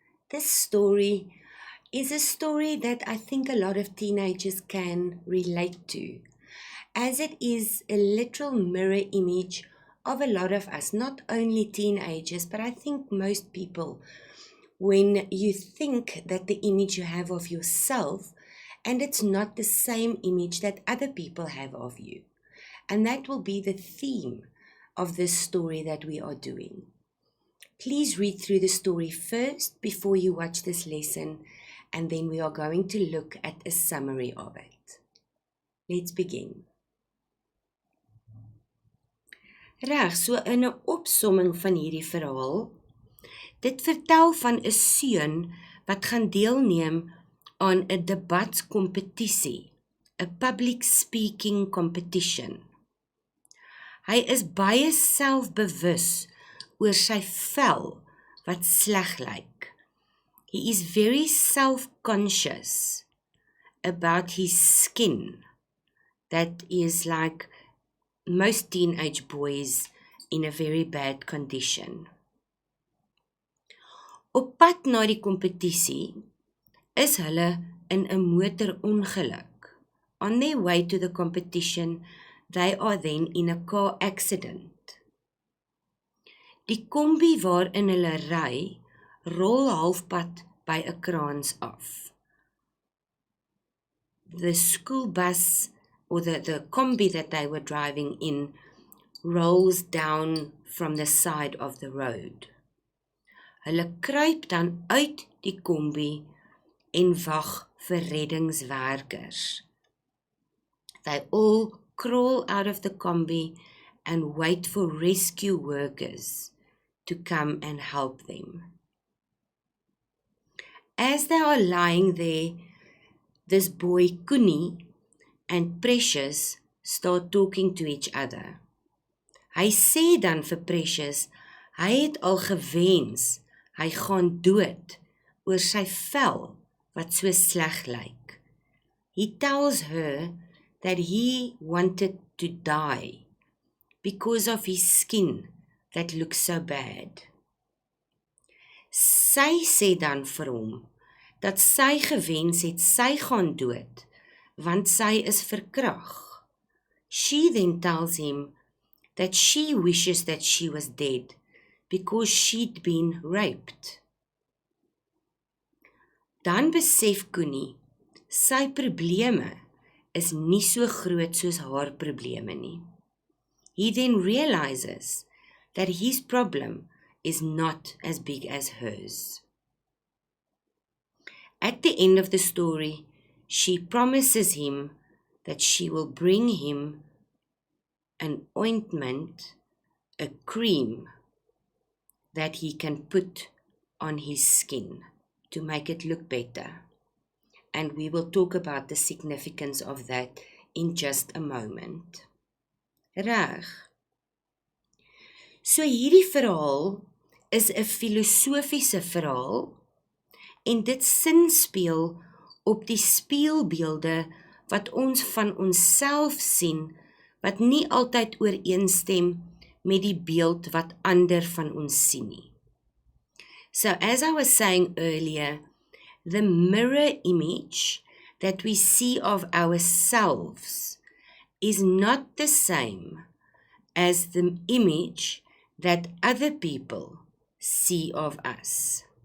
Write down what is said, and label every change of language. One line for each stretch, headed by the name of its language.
English: This story is a story that I think a lot of teenagers can relate to, as it is a literal mirror image of a lot of us, not only teenagers, but I think most people, when you think that the image you have of yourself, and it's not the same image that other people have of you. And that will be the theme of this story that we are doing. Please read through the story first before you watch this lesson, and then we are going to look at a summary of it. Let's begin.
Afrikaans: Reg, so in 'n opsomming van hierdie verhaal, dit vertel van 'n seun wat gaan deelneem aan 'n debatskompetisie, 'n
English: public speaking competition.
Afrikaans: Hy is baie selfbewus oor sy vel wat sleg lyk.
English: He is very self-conscious about his skin that is like most teenage boys in a very bad condition.
Afrikaans: Op pad na die kompetisie is hulle in 'n motorongeluk.
English: On their way to the competition, they are then in a car accident.
Afrikaans: Die kombi waarin hulle ry, rol halfpad by 'n kraans af.
English: The school bus or the kombi that they were driving in rolls down from the side of the road.
Afrikaans: Hulle kruip dan uit die kombi en wag vir reddingswerkers.
English: They all crawl out of the kombi and wait for rescue workers to come and help them. As they are lying there, this boy Kuni and Precious start talking to each other.
Afrikaans: Hy sê dan vir Precious, hy het al gewens, hy gaan dood oor sy vel wat so sleg lyk.
English: He tells her that he wanted to die because of his skin that looks so bad.
Afrikaans: Sy sê dan vir hom dat sy gewens het sy gaan dood, want sy is verkrag.
English: She then tells him that she wishes that she was dead because she'd been raped.
Afrikaans: Dan besef Kuni, sy probleme is nie so groot soos haar probleme nie.
English: He then realizes that his problem is not as big as hers. At the end of the story, she promises him that she will bring him an ointment, a cream that he can put on his skin to make it look better. And we will talk about the significance of that in just a moment.
Afrikaans: Reg. So hierdie verhaal is 'n filosofiese verhaal en dit sinspeel op die spieelbeelde wat ons van onsself sien wat nie altyd ooreenstem met die beeld wat ander van ons sien nie.
English: So as I was saying earlier, the mirror image that we see of ourselves is not the same as the image that other people see of us.